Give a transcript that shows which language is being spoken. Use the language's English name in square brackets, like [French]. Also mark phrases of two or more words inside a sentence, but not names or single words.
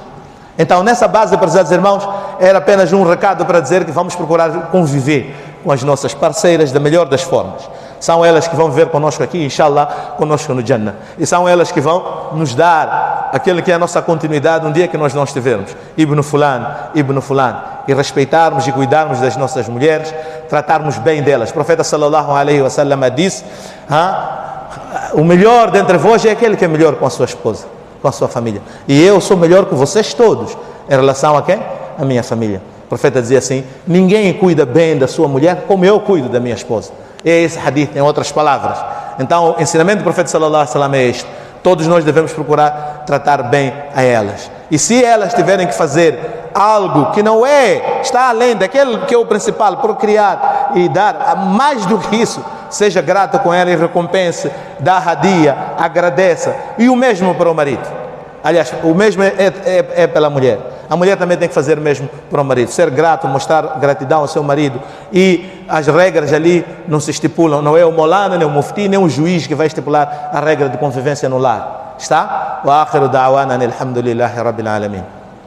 [Portuguese] Então, nessa base, prezados irmãos, era apenas um recado para dizer que vamos procurar conviver com as nossas parceiras da melhor das formas. São elas que vão viver conosco aqui, inshallah, conosco no Jannah. E são elas que vão nos dar aquilo que é a nossa continuidade um dia que nós não estivermos. [Arabic] ابن فلان. [Portuguese] E respeitarmos e cuidarmos das nossas mulheres, tratarmos bem delas. O profeta [Arabic] صلى الله عليه وسلم [Portuguese] disse, o melhor dentre vós é aquele que é melhor com a sua esposa, com a sua família. E eu sou melhor que vocês todos em relação a quem? A minha família. O profeta dizia assim, ninguém cuida bem da sua mulher como eu cuido da minha esposa. É esse hadith, em outras palavras. Então, o ensinamento do profeta [Arabic] صلى الله عليه وسلم [Portuguese] é este. Todos nós devemos procurar tratar bem a elas. E se elas tiverem que fazer algo que não está além daquele que é o principal, procriar e dar mais do que isso, seja grato com ela e recompense, dá hadia, agradeça. E o mesmo para o marido. Aliás, o mesmo é pela mulher. A mulher também tem que fazer o mesmo para o marido. Ser grato, mostrar gratidão ao seu marido. E as regras ali não se estipulam. Não é o molana, nem o mufti, nem o juiz que vai estipular a regra de convivência no lar. Está? [Arabic] وآخر دعوانا الحمد لله رب العالمين.